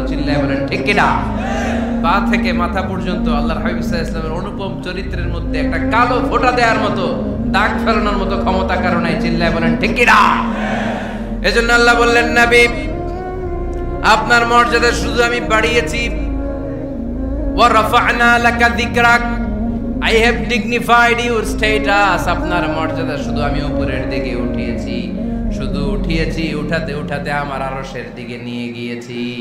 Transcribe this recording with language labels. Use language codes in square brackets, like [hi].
[bn] চিল্লায় বলেন ঠিক কিনা? পা থেকে মাথা পর্যন্ত আল্লাহর হাবিব সাল্লাল্লাহু আলাইহি ওয়াসাল্লামের অনুপম চরিত্রের মধ্যে একটা কালো ফোঁটা দেওয়ার মতো, দাগ ফেলানোর মতো ক্ষমতা কারণে। চিল্লায় বলেন ঠিক কিনা? এজন্য আল্লাহ বললেন, নবী, আপনার মর্যাদা শুধু আমি বাড়িয়েছি। [ar] ওয়া রাফা'না লাকা যিকরাক। [en] I have dignified your status. [bn] আপনার মর্যাদা শুধু আমি উপরের দিকে উঠিয়েছি, শুধু উঠিয়েছি, উঠাতে উঠাতে আমার আরশের দিকে নিয়ে গিয়েছি।